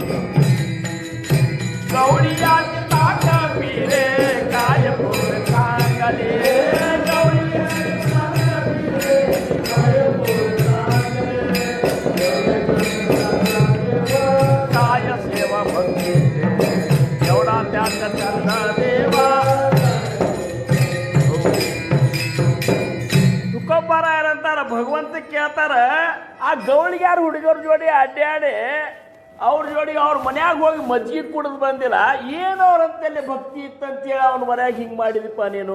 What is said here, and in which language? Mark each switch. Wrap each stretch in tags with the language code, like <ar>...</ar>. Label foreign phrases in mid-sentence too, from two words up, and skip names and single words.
<mr>गवळी आती ताक पीरे काय पोरे चांगली. गवळी काय सेवा भक्ती. एवढा त्याचा छंद देवा.</mr> <kn>ತುಕೋಬಾರ ಯಾರಂತಾರ ಭಗವಂತ ಕೇಳ್ತಾರ. ಆ ಗೌಳಿಗ್ಯಾರ ಹುಡುಗರ ಜೋಡಿ ಅಡ್ಡಾಡಿ ಅವ್ರ ಜೋಡಿ ಅವ್ರ ಮನ್ಯಾಗ ಹೋಗಿ ಮಜ್ಜಿಗೆ ಕುಡಿದು ಬಂದಿಲ್ಲ. ಏನು ಅವ್ರಂತಲ್ಲಿ ಭಕ್ತಿ ಇತ್ತಂತೇಳಿ ಅವನ ಮನ್ಯಾಗ ಹಿಂಗೆ ಮಾಡಿದಪ್ಪ ನೀನು?</kn>